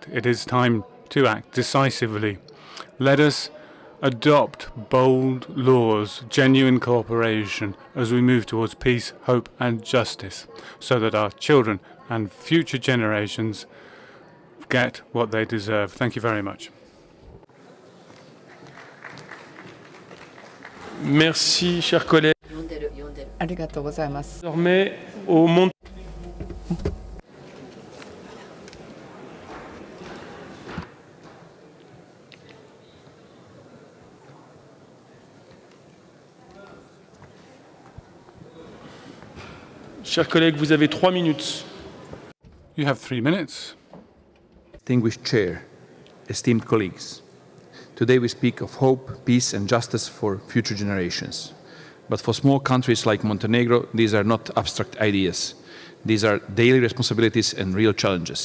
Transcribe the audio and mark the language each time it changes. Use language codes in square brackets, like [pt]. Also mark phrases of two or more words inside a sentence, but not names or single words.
[en] It is time to act decisively. Let us adopt bold laws, genuine cooperation as we move towards peace, hope and justice, so that our children and future generations get what they deserve. Thank you very much. [fr] Merci, chers collègues. [ja] ありがとうございます。 [fr] Désormais, au monde. Chers collègues, vous avez 3 minutes. [en] You have 3 minutes. Distinguished Chair, esteemed colleagues, today we speak of hope, peace and justice for future generations. But for small countries like Montenegro, these are not abstract ideas. These are daily responsibilities and real challenges.